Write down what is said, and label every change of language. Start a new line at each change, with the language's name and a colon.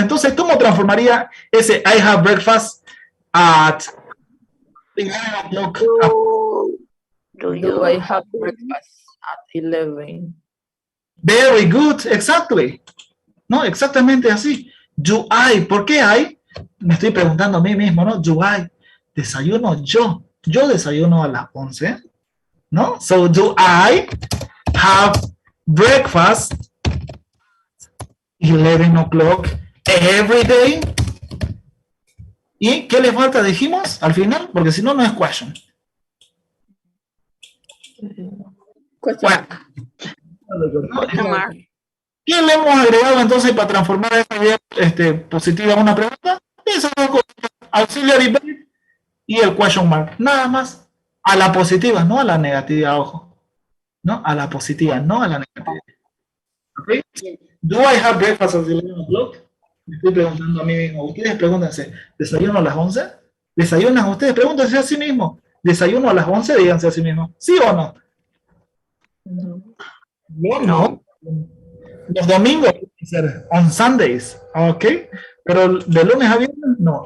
Spanish: Entonces, ¿cómo transformaría ese I have breakfast at 11 o'clock?
English: Do I have breakfast at 11? Very good, exactly. No,
Spanish: exactamente así.
English: Do I,
Spanish: ¿por qué
English: I?
Spanish: Me estoy preguntando a mí mismo, ¿no?
English: Do I,
Spanish: desayuno yo. Yo desayuno a las 11, ¿no?
English: So, do I have breakfast 11 o'clock every day?
Spanish: ¿Y qué le falta? Dijimos al final, porque si no, no es question.
English: Question.
Spanish: ¿Qué le hemos agregado entonces para transformar esta idea positiva en una pregunta? Esas dos cosas, auxiliary verb y el question mark. Nada más a la positiva, no a la negativa, ojo. ¿No? A la positiva, no a la negativa. ¿Okay?
English: Do I have breakfast at 11 o'clock?
Spanish: Me estoy preguntando a mí mismo. Ustedes pregúntense, ¿desayuno a las 11? ¿Desayunan ustedes? Pregúntense a sí mismos. ¿Desayuno a las 11? Díganse a sí mismos. ¿Sí o no? No. Los domingos pueden ser
English: on Sundays,
Spanish: ¿ok? Pero de lunes a viernes, no.